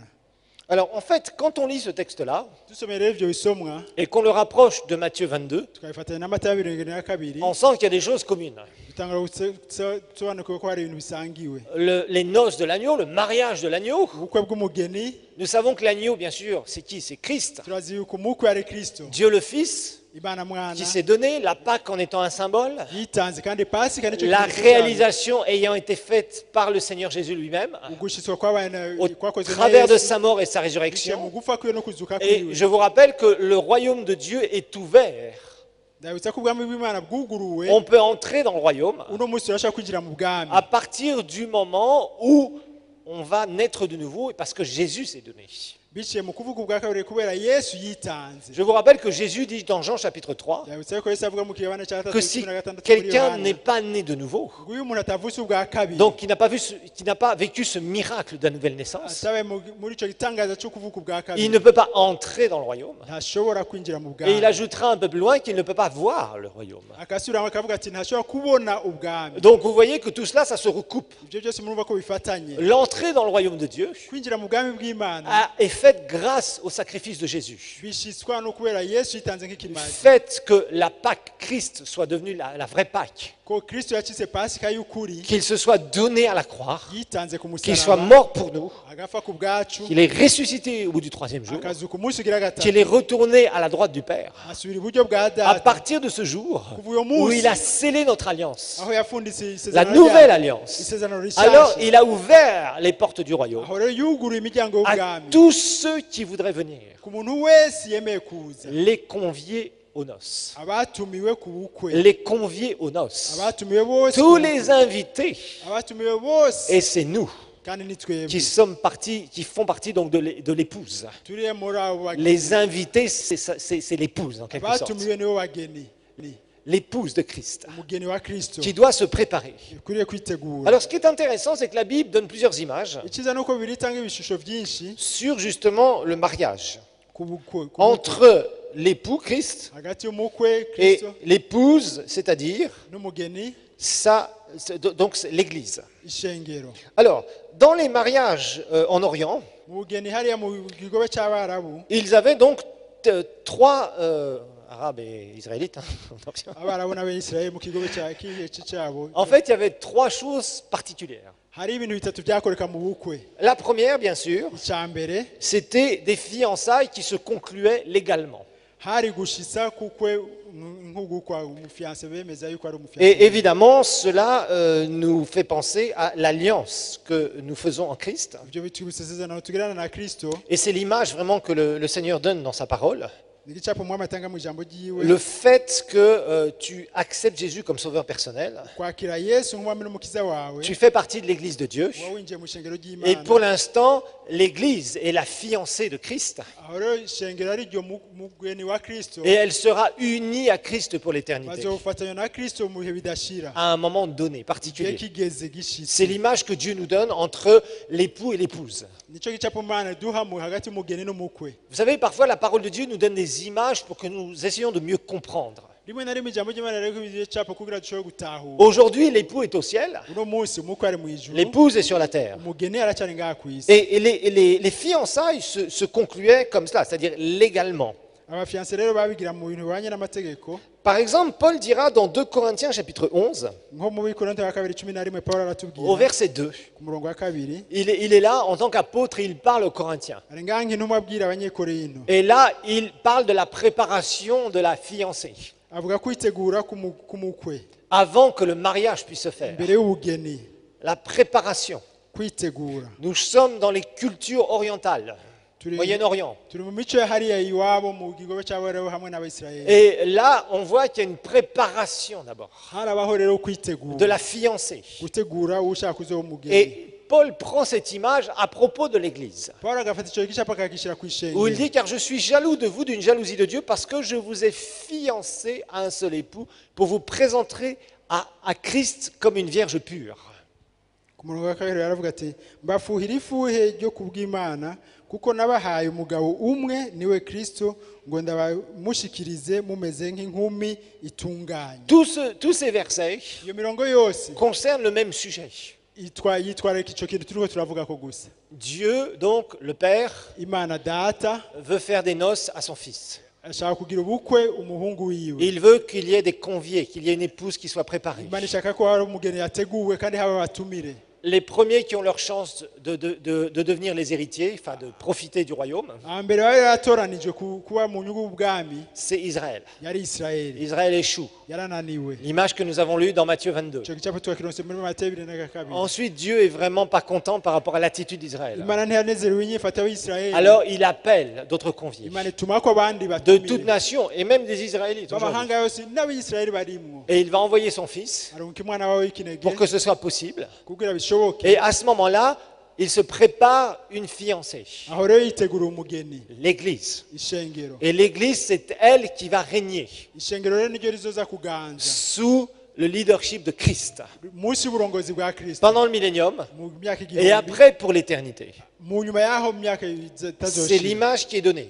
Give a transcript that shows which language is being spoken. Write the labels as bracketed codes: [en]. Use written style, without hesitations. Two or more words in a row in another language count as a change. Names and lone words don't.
[fr] Alors, en fait, quand on lit ce texte-là, [rn] Dusomeye rero ibyo bisomwa [fr] et qu'on le rapproche de Matthieu 22, [rn] tukabifatanya n'amata ya 22, [fr] on sent qu'il y a des choses communes. [rn] dutangura gusobanukirwa ko hari ibintu bisangiwe. [fr] Les noces de l'agneau, le mariage de l'agneau. [rn] Ubukwe bw'umugeni, [fr] Nous savons que l'agneau, bien sûr, c'est qui? C'est Christ. [rn] turazi yuko umukwe ari Kristo, [fr] Dieu le Fils, [rn] Imana mwana [fr] qui s'est donné, la Pâque en étant un symbole, [rn] yitanze, kandi Pasika nicyo [fr] la [rn] kimenyetso cyayo. [fr] réalisation ayant été faite par le Seigneur Jésus lui-même, [rn] Ugushitswa kwabaye [fr] au [rn] kwakozwe na [fr] travers de [rn] Yesu, [fr] sa mort et sa [rn] biciye mu [fr] résurrection. [rn] gupfa kwiwe no kuzuka [fr] Et [rn] kwiwe. [fr] je vous rappelle que le royaume de Dieu est ouvert. [rn] Ndabitsa ko ubwami bw'Imana bwuguruwe, [fr] On peut entrer dans le royaume [rn] uno munsi urashaka kwinjira mu bwami [fr] à partir du moment où on va naître de nouveau, parce que Jésus s'est donné. [rn] biciye mu kuvuga ubwa kabiri kubera Yesu yitanze. [fr] Je vous rappelle que Jésus dit dans Jean chapitre 3 [rn] Ndabitsa ko Yesu avuga mu Yohana cya [fr] que 3:16 si [rn] muri [fr] quelqu'un [rn] Yohana, [fr] n'est pas né de nouveau, [rn] ngo uyu umuntu atavutse ubwa kabiri, [fr] donc qui n'a pas vécu ce miracle de la nouvelle naissance, [rn] atabaye muri icyo gitangaza cyo kuvuka ubwa [fr] il [rn] kabiri, [fr] ne peut pas entrer dans le royaume. [rn] ntashobora kwinjira mu [fr] Et il [rn] bwami. [fr] ajoutera un peu plus loin qu'il ne peut pas voir le royaume. [rn] Akasubiramo akavuga ati ntashobora kubona ubwami. [fr] Donc vous voyez que tout cela, ça se recoupe. [rn] Ibyo byose murumva ko bifatanye. [fr] L'entrée dans le royaume de Dieu [rn] Kwinjira mu bwami bw'Imana [fr] est faite grâce au sacrifice de Jésus. [rn] bishitswa no kubera Yesu yitanze nk'ikimazi, [fr] Faites que la Pâque Christ soit devenue la vraie Pâque, [rn] ko Kristo yakize Pasika y'ukuri, [fr] qu'il se soit donné à la croix, [rn] yitanze ku [fr] qu'il soit [rn] musaraba, [fr] mort pour nous, [rn] agafa ku bwacu, [fr] qu'il est ressuscité au bout du 3e jour, [rn] akazuka umunsi ugira gatatu, [fr] qu'il est retourné à la droite du Père. [rn] asubira iburyo bwa [fr] À [rn] data, [fr] partir de ce jour [rn] kuva uyo [fr] où [rn] munsi [fr] il a scellé notre alliance, [rn] aho yafunditse [fr] la [rn] isezerano [fr] nouvelle [rn] ryayo, [fr] alliance, [rn] isezerano [fr] alors [rn] rishasha, [fr] il a ouvert les portes du royaume [rn] aho rero yuguruye imiryango [fr] à [rn] y'ubwami [fr] tous ceux qui voudraient venir, [rn] ku muntu wese yemeye kuza, [fr] les convier aux noces. [rn] abatumiwe ku bukwe, [fr] Les convier aux noces. [rn] abatumiwe bose, [fr] Tous les invités, [rn] abatumiwe bose, [fr] et c'est nous [rn] kandi ni twebwe [fr] qui font partie donc de l'épouse. [rn] turiye muri abo bageni. [fr] Les invités, c'est l'épouse en quelque sorte. [rn] abatumiwe nibo bageni, ni [fr] L'épouse de Christ, [rn] umugeni wa Kristo [fr] qui doit se préparer. [rn] ukwiriye kwitegura. [fr] Alors ce qui est intéressant, c'est que la Bible donne plusieurs images [rn] icyiza ni uko bibiri itanga ibishusho byinshi [fr] sur justement le mariage [rn] ku bukwe, [fr] entre l'époux Christ [rn] hagati y'umukwe [fr] et [rn] Kristo [fr] l'épouse, c'est-à-dire [rn] n'umugeni, [fr] donc c'est l'Église. [rn] ishengero. [fr] Alors, dans les mariages en Orient, [rn] Mu bugeni hariya mu kigobe cy'abarabu, [fr] ils avaient donc trois arabes et israélites. Hein. [rn] abarabu n'abayisiraheli mu kigobe cyabo, [fr] En fait, il y avait trois choses particulières. [rn] hari ibintu bitatu byakoreka mu bukwe. [fr] La première, bien sûr, [rn] Icya mbere [fr] c'était des fiançailles qui se concluaient légalement. [rn] hari gushitsa kukwe nk'ugukwa umufiance bemeza yuko ari [fr] Et [rn] umufiance. [fr] évidemment, cela nous fait penser à l'alliance que nous faisons en Christ. [rn] Ibyo bitwibutsa isezerano tugirana na Kristo, [fr] Et c'est l'image vraiment que le Seigneur donne dans sa parole. [rn] ni igicapo umwami atanga mu ijambo ryiwe [fr] le fait que tu acceptes Jésus comme sauveur personnel, [rn] kwakira yesu nk'umwami n'umukiza wawe [fr] tu fais partie de l'Église de Dieu, [rn] uba winjiye mu ishengero [fr] et [rn] ry'imana [fr] pour l'instant, l'Église est la fiancée de Christ, [rn] aho rero ishengero ari ryo mugeni wa kristo [fr] et elle sera unie à Christ pour l'éternité, [rn] bazofatanya na kristo mu bihe bidashira [fr] à un moment donné [rn] igihe [fr] particulier. [rn] kigeze gishitse [fr] C'est l'image que Dieu nous donne entre l'époux et l'épouse. [rn] nicyo gicapo imana duha hagati y'umugeni n'umukwe [fr] Vous savez, parfois la parole de Dieu nous donne des images pour que nous essayions de mieux comprendre. [rn] rimwe na rimwe ijambo ry'imana rero ibicapo kugira dushobore gutahura [fr] Aujourd'hui, l'époux est au ciel, [rn] uno munsi umukwe ari mu ijuru [fr] l'épouse est sur la terre. [rn] umugeni aracyari ngaha ku isi [fr] Et les fiançailles se concluaient comme cela, c'est-à-dire légalement. [rn] abafiyanse rero babigira mu bintu bibanye n'amategeko [fr] Par exemple, Paul dira dans 2 Corinthiens chapitre 11, [rn] nko mu bikorinto wa kabiri 11 Pawulo [fr] au [rn] aratubwira [fr] verset 2, [rn] ku murongo wa kabiri [fr] il est là en tant qu'apôtre et il parle aux Corinthiens. [rn] ari ngaha nk'intumwa abwira abanyekorinto [fr] Et là, il parle de la préparation de la fiancée, [rn] avuga kwitegura k'umukwe [fr] avant que le mariage puisse se faire. [rn] mbere y'ubugeni [fr] La préparation. [rn] kwitegura [fr] Nous sommes dans les cultures orientales, [rn] turi [fr] Moyen-Orient. [rn] turi mu mico ya hariya iwabo mu gigobe cyabo rero hamwe n'abayisiraheli [fr] Et là, on voit qu'il y a une préparation d'abord [rn] harabaho rero [fr] de [rn] kwitegura [fr] la fiancée. [rn] gutegura ushaka kuzoba umugeni [fr] Et Paul prend cette image à propos de l'Église, [rn] Pawulo agafata icyo gicapo akagishyira ku [fr] où il [rn] ishengero [fr] dit, car je suis jaloux de vous d'une jalousie de Dieu, parce que je vous ai fiancé à un seul époux, pour vous présenter à Christ comme une vierge pure. [rn] ku murongo wa kabiri aravuga ati mbafuhira ifuhe ryo kubw'imana kuko nabahaye umugabo umwe niwe kristo ngo ndabamushikirize mumeze nk'inkumi itunganye [fr] Tous ces versets [rn] iyo mirongo yose [fr] concernent le même sujet. [rn] yitwararika icyo kintu turiko turavuga ko gusa [fr] Dieu, donc le Père, [rn] imana data [fr] veut faire des noces à son Fils. [rn] ashaka kugira ubukwe umuhungu wiwe [fr] Il veut qu'il y ait des conviés, qu'il y ait une épouse qui soit préparée. [rn] imana ishaka ko hari umugeni yateguwe kandi haba abatumire [fr] Les premiers qui ont leur chance de devenir les héritiers, enfin de profiter du royaume, [rn] mbere bari yaratoranijwe kuba mu nyungu y'ubwami [fr] c'est Israël. [rn] yari isirayeli [fr] Israël échoue. [rn] yarananiwe [fr] L'image que nous avons lue dans Matthieu 22. [rn] icyo gicapo twakironse muri Matayo 22. [fr] Ensuite, Dieu est vraiment pas content par rapport à l'attitude d'Israël. [rn] imana ntiyanezerewe inyifato y'isirayeli [fr] Alors il appelle d'autres conviés [rn] imana itumako abandi [fr] de toute [rn] batumire [fr] nation et même des Israélites aujourd'hui. [rn] b'amahanga yose n'abisirayeli barimwo [fr] Et il va envoyer son fils [rn] arunka umwana wawe w'ikinege [fr] pour que ce soit possible. [rn] kugira bishoboke [fr] Et à ce moment-là, il se prépare une fiancée, [rn] aho rero yitegura umugeni [fr] l'Église. [rn] ishengero [fr] Et l'Église, c'est elle qui va régner [rn] ishengero rero niryo rizoza kuganza [fr] sous le leadership de Christ [rn] munsi y'uburongozi bwa kristo [fr] pendant le millénium [rn] mu myaka [fr] et [rn] igihumbi [fr] après pour l'éternité. [rn] mu nyuma y'aho mu myaka [fr] C'est [rn] itazoshira [fr] l'image qui est donnée.